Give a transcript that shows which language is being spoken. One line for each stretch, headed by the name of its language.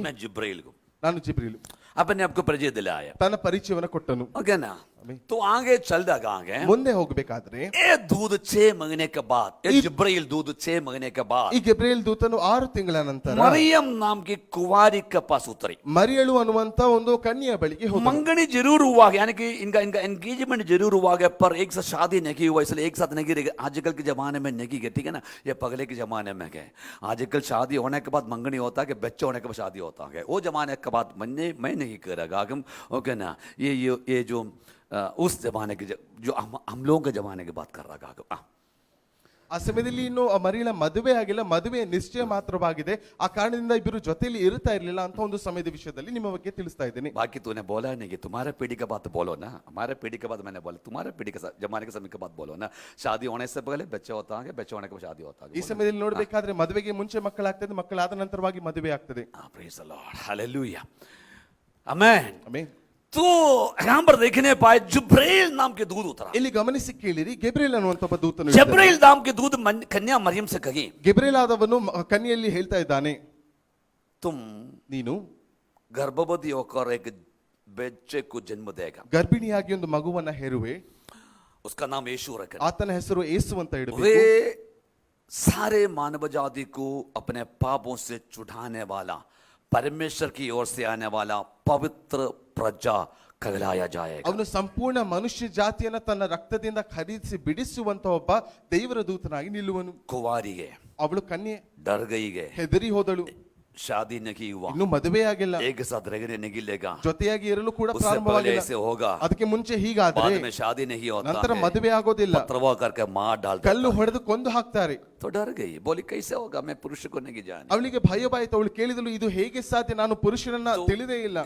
Hindi: मैं जिब्राइल हूँ,
Kannada: ನಾನು ಜಿಬ್ರೀಲ್,
Hindi: अपने आपको परिचय दिलाया,
Kannada: ತನ್ನ ಪರಿಚಯವನ್ನು ಕೊಟ್ಟನು.
Hindi: ओके ना? तो आगे चल रहा आगे
Kannada: ಮುಂದೆ ಹೋಗಬೇಕಾದ್ರೆ
Hindi: ये दूध 6 महीने के बाद, ये जिब्राइल दूध 6 महीने के बाद
Kannada: ಈ ಗೆಬ್ರಿಯೇಲ್ ದೂತನು 6 ತಿಂಗಳ ನಂತರ
Hindi: मरियम नाम की कुंवारी के पास उतरी।
Kannada: ಮರಿಯಳು ಅನ್ನುವಂತ ಒಂದು ಕನ್ಯೆಯ ಬಳಿಗೆ ಹೋದನು.
Hindi: मंगनी जरूर हुआ है, यानी कि इनका इनका एंगेजमेंट जरूर हुआ है, पर एक साथ शादी नहीं हुआ, इसलिए एक साथ नहीं रहेगा। आजकल के जमाने में नहीं है, ठीक है ना? ये पगले के जमाने में है। आजकल शादी होने के बाद मंगनी होता है कि बच्चे होने के बाद शादी होता है। वो जमाने के बाद मैं नहीं करेगा हम, ओके ना? ये जो उस जमाने के जो हम लोगों के जमाने की बात कर रहा है।
Kannada: ಆ ಸಮಯದಲ್ಲಿ ಇನ್ನು ಆ ಮರಿಯಳ ಮದುವೆ ಆಗಿಲ್ಲ, ಮದುವೆ ನಿಶ್ಚಯ ಮಾತ್ರವಾಗಿದೆ. ಆ ಕಾರಣದಿಂದ ಇಬ್ಬರು ಜೊತೆಯಲ್ಲಿ ಇರ್ತಾ ಇರಲಿಲ್ಲ ಅಂತ ಒಂದು ಸಮಯದ ವಿಷಯದಲ್ಲಿ ನಿಮ್ಮ ಬಗ್ಗೆ ತಿಳಿಸ್ತಾ ಇದ್ದೀನಿ.
Hindi: बाकी तूने बोला नहीं कि तुम्हारे पीढ़ी के बात बोलो ना, हमारे पीढ़ी के बाद मैंने बोला, तुम्हारे पीढ़ी के जमाने के समय के बात बोलो ना। शादी होने से पहले बच्चे होता है, बच्चे होने के बाद शादी होता
Kannada: ಈ
Hindi: है।
Kannada: ಸಮಯದಲ್ಲಿ ನೋಡ್ಬೇಕಾದ್ರೆ ಮದುವೆಗೆ ಮುಂಚೆ ಮಕ್ಕಳಾಗ್ತದೆ, ಮಕ್ಕಳಾದ ನಂತರವಾಗಿ ಮದುವೆ ಆಗ್ತದೆ.
English: praise the Lord
Hindi: hallelujah amen.
Kannada: Amen.
Hindi: तो यहाँ पर देखने पाए जिब्राइल नाम के दूध उतरा।
Kannada: ಇಲ್ಲಿ ಗಮನಿಸಿ ಕೇಳಿರಿ, ಗೆಬ್ರಿಯೇಲ್ ಅನ್ನುವಂತ ಒಬ್ಬ ದೂತನು ಇದ್ದಾನೆ.
Hindi: जिब्राइल नाम के दूध कन्या मरियम से कही,
Kannada: ಗೆಬ್ರಿಯೇಲ್ ಆದವನು ಕನ್ಯೆಯಲ್ಲಿ ಹೇಳ್ತಾ ಇದ್ದಾನೆ,
Hindi: तुम
Kannada: ನೀನು
Hindi: गर्भवती होकर एक बच्चे को जन्म देगा,
Kannada: ಗರ್ಭಿಣಿಯಾಗಿ ಒಂದು ಮಗುವನ್ನ ಹೆರುವೆ,
Hindi: उसका नाम यीशु रखना।
Kannada: ಆತನ ಹೆಸರು ಯೇಸು ಅಂತ ಇಡಬೇಕು.
Hindi: वे सारे मानव जाति को अपने पापों से छुड़ाने वाला, परमेश्वर की ओर से आने वाला पवित्र प्रजा कहलाया जाएगा।
Kannada: ಅವನು ಸಂಪೂರ್ಣ ಮನುಷ್ಯ ಜಾತಿಯನ್ನ ತನ್ನ ರಕ್ತದಿಂದ ಖರೀದಿಸಿ ಬಿಡಿಸುವಂತ ಒಬ್ಬ ದೇವರ ದೂತನಾಗಿ ನಿಲ್ಲುವನು.
Hindi: कुंवारी है,
Kannada: ಅವಳು ಕನ್ಯೆ,
Hindi: डर गई है,
Kannada: ಹೆದರಿ ಹೋದಳು,
Hindi: शादी नहीं हुआ,
Kannada: ಇನ್ನು ಮದುವೆ ಆಗಿಲ್ಲ,
Hindi: एक साथ रहने नहीं लेगा,
Kannada: ಜೊತೆಯಾಗಿ ಇರಲು ಕೂಡ
Hindi: उससे पहले
Kannada: ಪ್ರಾರಂಭವಾಗಿಲ್ಲ.
Hindi: ऐसे होगा,
Kannada: ಅದಕ್ಕೆ ಮುಂಚೆ ಹೀಗಾದ್ರೆ
Hindi: बाद में शादी नहीं होता
Kannada: ನಂತರ
Hindi: है,
Kannada: ಮದುವೆ ಆಗೋದಿಲ್ಲ,
Hindi: पथरवा करके मार डालता
Kannada: ಕಲ್ಲು
Hindi: है।
Kannada: ಹೊಡೆದು ಕೊಂದು ಹಾಕ್ತಾರೆ.
Hindi: तो डर गई, बोली कैसे होगा, मैं पुरुष को नहीं जाने।
Kannada: ಅವಳಿಗೆ ಭಯವಾಯಿತು. ಅವಳು ಕೇಳಿದಳು, ಇದು ಹೇಗೆ ಸಾಧ್ಯ, ನಾನು ಪುರುಷನನ್ನ ತಿಳಿದೇ ಇಲ್ಲ.